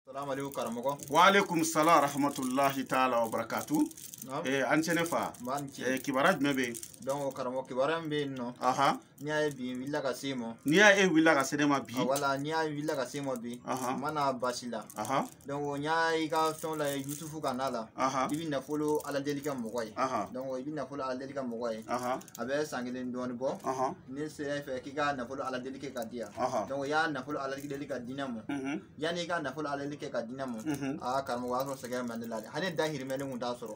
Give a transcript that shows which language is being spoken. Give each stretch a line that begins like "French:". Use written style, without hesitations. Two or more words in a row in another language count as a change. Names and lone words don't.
Arabic: السلام عليكم karamoko. وعليكم السلام ورحمة الله تعالى وبركاته.
Bambara: An ce ne fa kibara jumɛn bɛ yen donc karamɔgɔ kibara min bɛ yen nɔ n'i y'a ye bi n wulila ka se ma n'i y'a ye wulila ka se ne ma bi wala n'i y'a wulila ka se ma bi n mana baasi la donc n y'a i ka fɛnw la yusufu ka n'a la i bɛ nafolo aladeli kɛ mɔgɔ ye donc i bɛ nafolo aladeli kɛ mɔgɔ ye a bɛ san kelen dɔɔni bɔ ne sera i fɛ k'i ka nafolo aladeli kɛ ka di yan donc i y'a nafolo aladeli ka di ne ma yanni i ka nafolo aladeli kɛ ka di ne ma karamɔgɔ o y'a sɔrɔ sɛgɛn bɛ ne la hali ne dahirimɛ ne kun t'a sɔrɔ